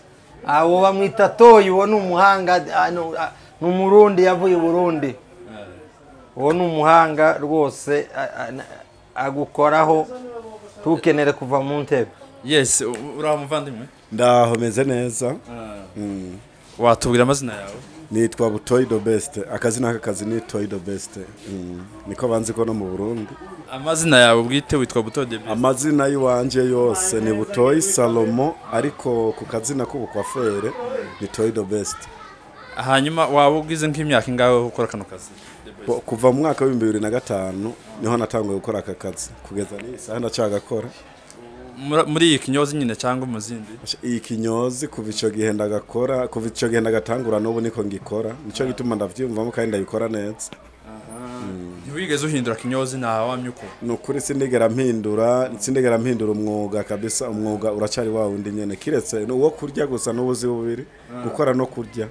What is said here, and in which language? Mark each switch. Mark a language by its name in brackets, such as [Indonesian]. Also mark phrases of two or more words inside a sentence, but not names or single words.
[Rundi] abo bamwita Toyi wo n'umuhanga n'umurundi yavuye i Burundi wo n'umuhanga rwose agukoraho tukenere kuva mu ntebe yes uramuvandimwe ndaho meze neza watubwira amazina yawe nitwa Butoyi the best akazi n'akazi ni Toyi the best niko banzi ko no mu Burundi amazina yawe bwite witwa Butoyi the best amazina y'uwanje yose ni Butoyi Salon ariko ku kazina k'ubukwafere ni Toyi the best hanyuma waba ugize nk'imyaka ingawe ukora kano kazi kuva mu mwaka wa 2005 niho natanguye gukora aka kazi kugeza n'isaha ndacagakora muri iyi kinyozi nyine cyangwa muzindi iyi kinyozi kuva ico gihe ndagakora kuva ico gihe ndagatangura n'ubu niko ngikora nico gituma ndavyumvamo kandi ndabikora neza ntiwigeze uhindura kinyozi na wamyuko nukuri sindigera mpindura umwuga kabisa umwuga uracari wa wundi nyene kiretse uwo kurya gusa n'ubuzi bubiri gukora no kurya